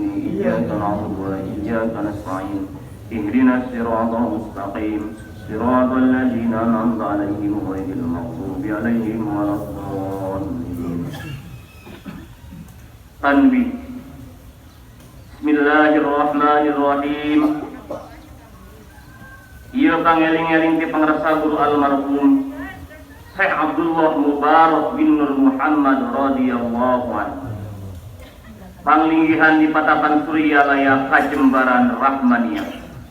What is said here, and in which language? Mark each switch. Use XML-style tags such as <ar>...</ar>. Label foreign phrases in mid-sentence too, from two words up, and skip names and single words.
<ar>إياك نعبد وإياك نستعين. اهدنا الصراط المستقيم. صراط الذين أنعمت عليهم غير المغضوب عليهم ولا الضالين.</ar> <su>Tanbih. Bismillahirrahmanirrahim. Ieu pangeling-eling ti pangrasa guru almarhum Syekh Abdullah Mubarak bin Nur Muhammad</su> <ar>رضي الله عنه.</ar> <su>Panglinggihan di Patapan Surya Laya Kajembaran Rahmaniyah.</su>